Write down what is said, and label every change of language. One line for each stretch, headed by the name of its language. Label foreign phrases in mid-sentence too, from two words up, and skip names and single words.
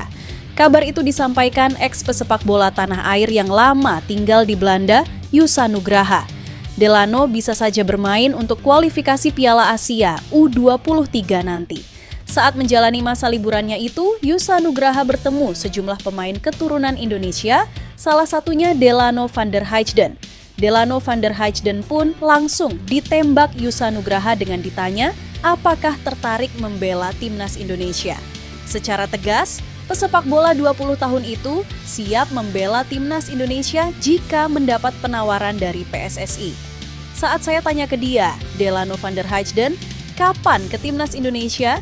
Indonesian: Kabar itu disampaikan ex-pesepak bola tanah air yang lama tinggal di Belanda, Yusa Nugraha. Delano bisa saja bermain untuk kualifikasi Piala Asia U23 nanti. Saat menjalani masa liburannya itu, Yusa Nugraha bertemu sejumlah pemain keturunan Indonesia, salah satunya Delano van der Heijden. Delano van der Heijden pun langsung ditembak Yusa Nugraha dengan ditanya apakah tertarik membela timnas Indonesia. Secara tegas, pesepak bola 20 tahun itu siap membela timnas Indonesia jika mendapat penawaran dari PSSI. Saat saya tanya ke dia, Delano van der Heijden, kapan ke timnas Indonesia?